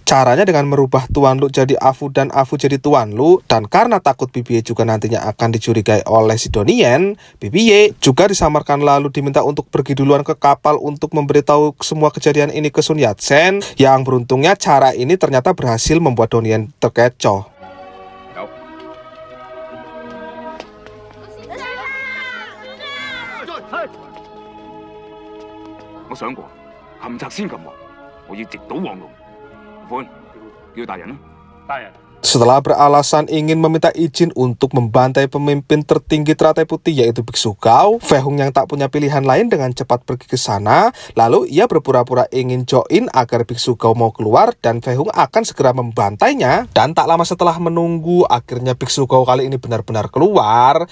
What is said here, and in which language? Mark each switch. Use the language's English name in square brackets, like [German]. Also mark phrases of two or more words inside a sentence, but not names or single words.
[Indonesian] Caranya dengan merubah Tuan Lu jadi Afu dan Afu jadi Tuan Lu, dan karena takut BBY juga nantinya akan dicurigai oleh si Donnie Yen, BBY juga disamarkan lalu diminta untuk pergi duluan ke kapal untuk memberitahu semua kejadian ini ke Sun Yat-sen, yang beruntungnya cara ini ternyata berhasil membuat Donnie Yen terkecoh. [Cantonese] 我想過，冚賊先擒王，我要直搗黃龍。款叫大人啦。大人。 [Indonesian] Setelah beralasan ingin meminta izin untuk membantai pemimpin tertinggi teratai putih yaitu Biksu Gao, Fei Hung yang tak punya pilihan lain dengan cepat pergi ke sana. Lalu ia berpura-pura ingin join agar Biksu Gao mau keluar, dan Fei Hung akan segera membantainya. Dan tak lama setelah menunggu, akhirnya Biksu Gao kali ini benar-benar keluar.